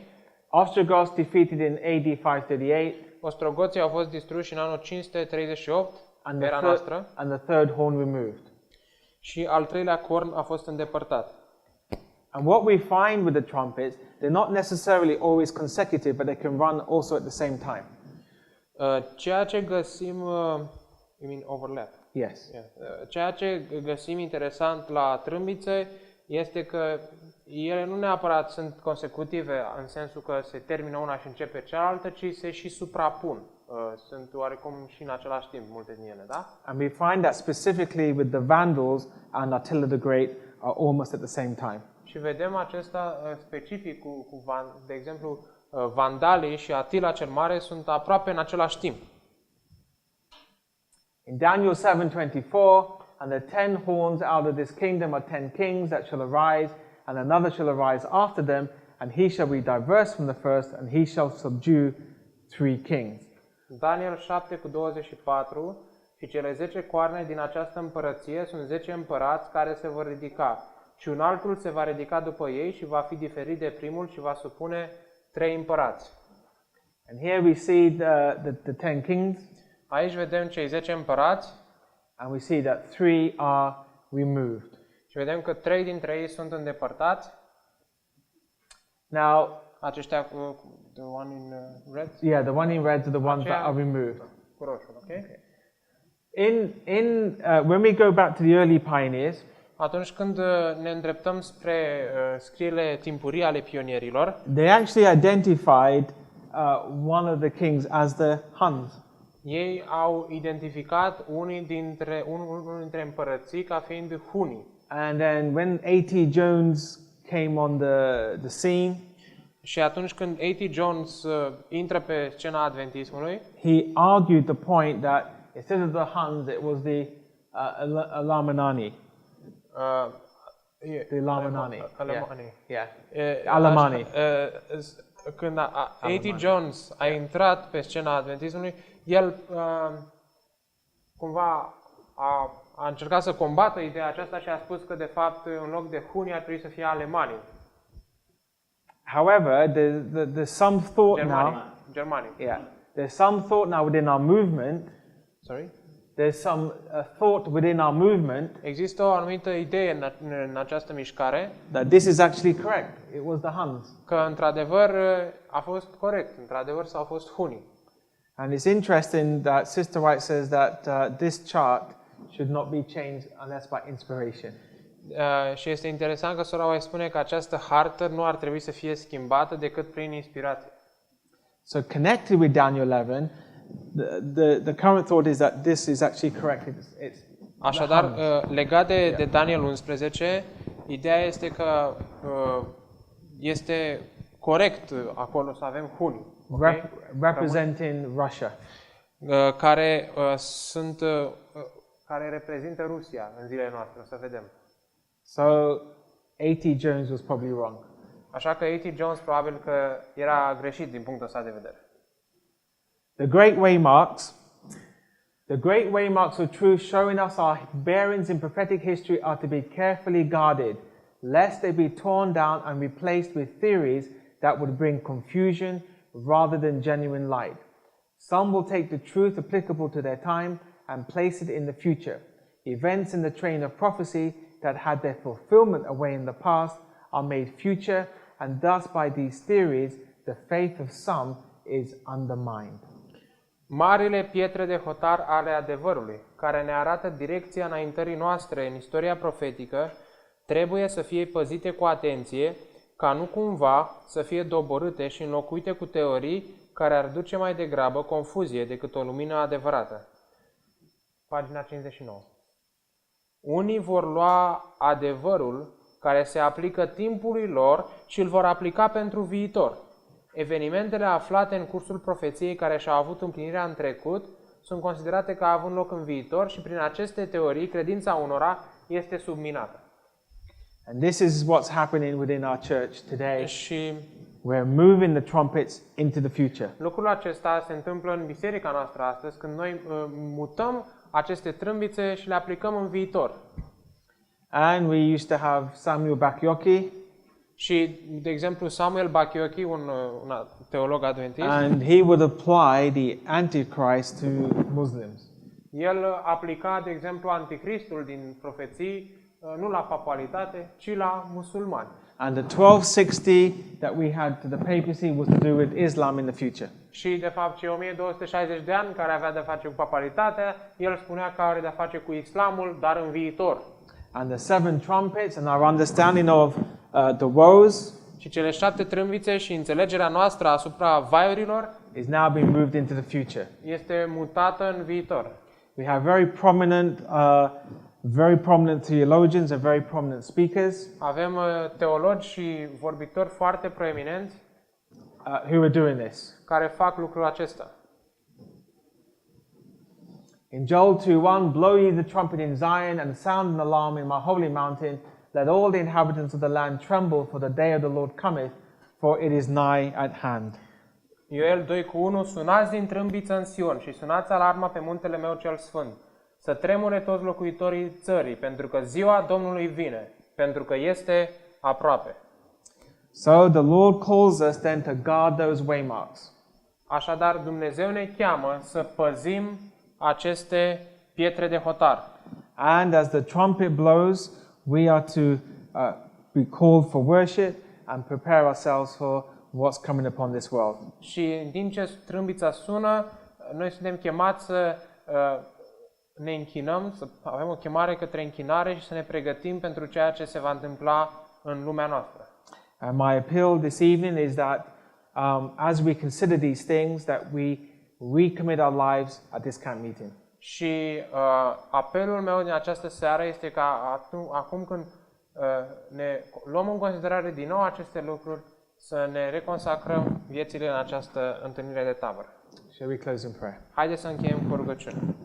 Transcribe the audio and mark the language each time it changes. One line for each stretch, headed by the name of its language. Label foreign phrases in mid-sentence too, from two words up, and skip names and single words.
English: Ostrogoths defeated in AD 538.
Romanian: Ostrogoții au fost distruși în anul 538 era noastră.
English: And the third horn removed.
Romanian: Și al treilea corn a fost îndepărtat.
English: And what we find with the trumpets, they're not necessarily always consecutive, but they can run also at the same time.
Romanian: Ceea ce găsim,
English: you mean overlap? Yes. Yeah.
Romanian: Ceea ce găsim interesant la trâmbițe este că ele nu neapărat sunt consecutive în sensul că se termină una și începe cealaltă, ci se și suprapun. Sunt oarecum și în același timp multe din ele, da?
English: And we find that specifically with the Vandals and Attila the Great are almost at the same time.
Romanian: Și vedem acesta specific de exemplu, vandalii și Attila cel Mare sunt aproape în același timp.
English: In Daniel 7:24, and the 10 horns out of this kingdom are 10 kings that shall arise, and another shall arise after them, and he shall be diverse from the first, and he shall subdue 3 kings.
Romanian: Daniel 7:24, și cele 10 coarne din această împărăție sunt 10 împărați care se vor ridica, și un altul se va ridica după ei și va fi diferit de primul și va supune 3 împărați.
English: And here we see the 10 kings,
Romanian: Aici vedem cei 10 împărați
English: and we see that 3 are removed.
Romanian: și vedem că 3 dintre ei sunt îndepărtați.
English: Now, Aceștia the one in red? yeah, the one in red are the ones that
Romanian: Aceea
English: are removed.
Romanian: cu roșu,
English: ok? When we go back to the early pioneers,
Romanian: Atunci când ne îndreptăm spre scrierile timpurii ale pionierilor,
English: they actually identified one of the kings as the Huns.
Romanian: ei au identificat unul dintre împărății ca fiind hunii.
English: And then when A.T. Jones came on the scene,
Romanian: Și atunci când A.T. Jones intră pe scena adventismului,
English: he argued the point that instead of the Huns, it was the Alamanani. The Lamanani. Alemani. Yeah. Alamani.
Romanian: Când A.T. Jones a intrat pe scena adventismului, el cumva a încercat să combată ideea aceasta și a spus că de fapt în loc de hunii ar trebui să fie alemanii.
English: However, there's some thought Germanii. Yeah. There's some thought now within our movement. Sorry? There's some thought within our movement
Romanian: Există o anumită idee în această mișcare
English: that this is actually correct. It was the Huns.
Romanian: că într-adevăr a fost corect, într-adevăr s-au fost hunii.
English: And it's interesting that Sister White says that this chart should not be changed unless by inspiration.
Romanian: Și este interesant că sora White spune că această hartă nu ar trebui să fie schimbată decât prin inspirație.
English: So connected with Daniel 11, the current thought is that this is actually correct. It's
Romanian: Așadar, legat de Daniel 11, ideea este că este corect acolo să avem hunii,
English: okay? representing Russia.
Romanian: Care reprezintă Rusia în zilele noastre, o să vedem.
English: So A.T. Jones was probably wrong.
Romanian: Așa că A.T. Jones probabil că era greșit din punctul ăsta de vedere.
English: The great waymarks of truth showing us our bearings in prophetic history are to be carefully guarded, lest they be torn down and replaced with theories that would bring confusion rather than genuine light. Some will take the truth applicable to their time and place it in the future. Events in the train of prophecy that had their fulfillment away in the past are made future, and thus by these theories the faith of some is undermined.
Romanian: Marile pietre de hotar ale adevărului, care ne arată direcția înaintării noastre în istoria profetică, trebuie să fie păzite cu atenție, ca nu cumva să fie doborâte și înlocuite cu teorii care ar duce mai degrabă confuzie decât o lumină adevărată. Pagina 59. Unii vor lua adevărul care se aplică timpului lor și îl vor aplica pentru viitor. Evenimentele aflate în cursul profeției care și-au avut împlinirea în trecut sunt considerate ca având loc în viitor și prin aceste teorii credința unora este subminată.
English: And this is what's happening within our church today. Și We're moving the trumpets into the future.
Romanian: lucrul acesta se întâmplă în biserica noastră astăzi, când noi mutăm aceste trâmbițe și le aplicăm în viitor.
English: And we used to have Samuel Bakioki,
Romanian: Și, de exemplu, Samuel Bakioki, un teolog adventist,
English: and he would apply the Antichrist to Muslims.
Romanian: el aplica, de exemplu, anticristul din profeții nu la papalitate, ci la musulmani.
English: And the 1260 that we had to the papacy was to do with Islam in the future.
Romanian: Și, de fapt, cei 1260 de ani care avea de face cu papalitatea, el spunea că are de face cu islamul, dar în viitor.
English: And the 7 trumpets and our understanding of the woes
Romanian: Și cele 7 trâmbițe și înțelegerea noastră asupra vaiurilor
English: is now being moved into the future.
Romanian: este mutată în viitor.
English: We have very prominent theologians and very prominent speakers
Romanian: Avem teologi și vorbitori foarte proeminenți
English: who are doing this.
Romanian: care fac lucrul acesta.
English: In Joel 2:1, blow ye the trumpet in Zion and sound an alarm in my holy mountain. Let all the inhabitants of the land tremble, for the day of the Lord cometh, for it is nigh at hand.
Romanian: Ioel 2:1, sunați din trâmbiță în Sion și sunați alarma pe muntele meu cel sfânt. Să tremure toți locuitorii țării, pentru că ziua Domnului vine, pentru că este aproape.
English: So the Lord calls us then to guard those waymarks.
Romanian: Așadar, Dumnezeu ne cheamă să păzim aceste pietre de hotar.
English: And as the trumpet blows, we are to be called for worship and prepare ourselves for what's coming upon this world.
Romanian: Și în timp ce trâmbița sună, noi suntem chemați să ne închinăm, să avem o chemare către închinare și să ne pregătim pentru ceea ce se va întâmpla în lumea noastră.
English: And my appeal this evening is that as we consider these things, that we recommit our lives at this camp meeting.
Romanian: Și apelul meu din această seară este ca acum când ne luăm în considerare din nou aceste lucruri, să ne reconsacrăm viețile în această întâlnire de tabără.
English: Shall we close in prayer?
Romanian: Haideți să încheiem cu rugăciune.